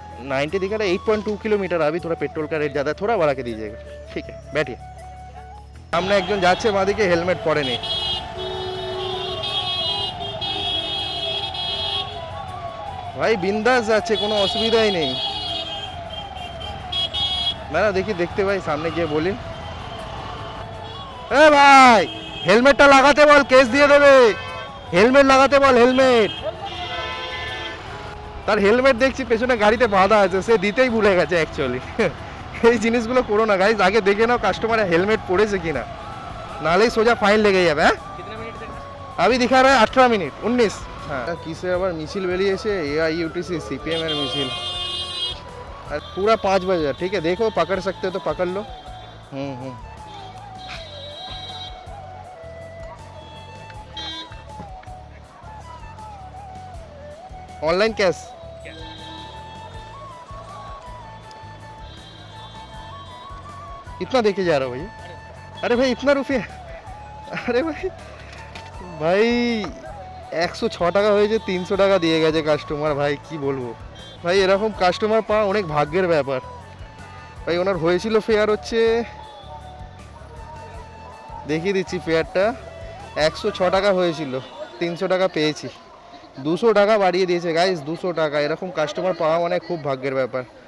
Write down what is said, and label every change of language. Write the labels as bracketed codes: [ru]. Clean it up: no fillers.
[hi] 90 दिखा रहा है, 8.2 किलोमीटर। अभी थोड़ा पेट्रोल का रेट ज़्यादा है, थोड़ा बढ़ा के दीजिएगा। ठीक है, बैठिए। [bn] सामने একজন যাচ্ছে, বাঁদিকে হেলমেট পরেনি। ভাই বিন্দাস যাচ্ছে, কোনো অসুবিধাই নেই। না না, দেখি দেখতে ভাই, সামনে গিয়ে বলি। এ ভাই হেলমেটটা লাগাতে বল, কেস দিয়ে দেবে। হেলমেট লাগাতে বল, হেলমেট। তার হেলমেট দেখছি পেছনে গাড়িতে বাঁধা আছে, সে দিতেই ভুলে গেছে অ্যাকচুয়ালি। এই জিনিসগুলো করো না গাইজ, আগে দেখে নাও কাস্টমারের হেলমেট পড়েছে কিনা, নাহলেই সোজা ফাইন লেগে যাবে। হ্যাঁ, আমি দিখা রা 18 মিনিট 19। হ্যাঁ, কিসে আবার মিছিল বেরিয়েছে, AIUTC CPM এর মিছিল। [hi] আর পুরা 5 बजे। ठीक है, देखो पकड़ सकते हो तो पकड़ लो। Online cash. कितना देके जा रहा हो भैया? अरे भाई इतना रुपये, अरे भाई भाई [bn] 106 টাকা হয়েছে, 300 টাকা দিয়ে গেছে কাস্টমার। ভাই কি বলবো ভাই, এরকম কাস্টমার পাওয়া অনেক ভাগ্যের ব্যাপার। ভাই ওনার হয়েছিল ফেয়ার হচ্ছে, দেখিয়ে দিচ্ছি ফেয়ারটা, 106 টাকা হয়েছিল, 300 টাকা পেয়েছি। 200 টাকা বাড়িয়ে দিয়েছে গাইজ, 200 টাকা। এরকম কাস্টমার পাওয়া মানে খুব ভাগ্যের ব্যাপার।